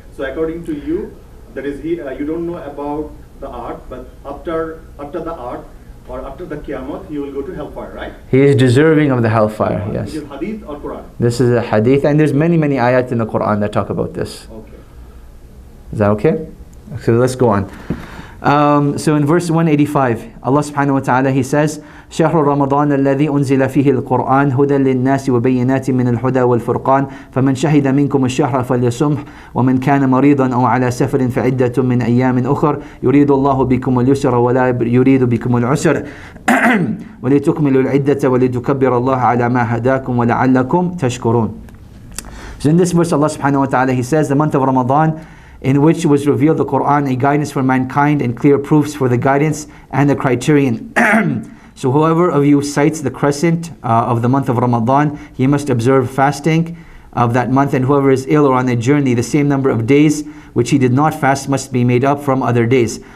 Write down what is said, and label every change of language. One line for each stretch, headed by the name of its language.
English: So according to you, that is you don't know about the art, but after the art or after the Qiyamah, he will go to hellfire, right? He is deserving of the hellfire, yes. Is it hadith or Quran? This is a hadith, and there's many ayat in the Qur'an that talk about this. Okay. Is that okay? So let's go on. So in verse 185, Allah subhanahu wa ta'ala, He says,
Arabic: شهر رمضان الذي أنزل فيه القرآن هدى للناس وبينات من الهدى والفرقان فمن شهد منكم الشهر فليصمه ومن كان مريضا أو على سفر فعدة من أيام أخر يريد الله بكم اليسر ولا يريد بكم العسر ولتكملوا العدة ولتكبروا الله على ما هداكم ولعلكم تشكرون.
English: So in this verse, Allah subhanahu wa ta'ala, He says, the month of Ramadan, in which was revealed the Qur'an, a guidance for mankind and clear proofs for the guidance and the criterion. So whoever of you sights the crescent of the month of Ramadan, he must observe fasting of that month, and whoever is ill or on a journey, the same number of days which he did not fast must be made up from other days.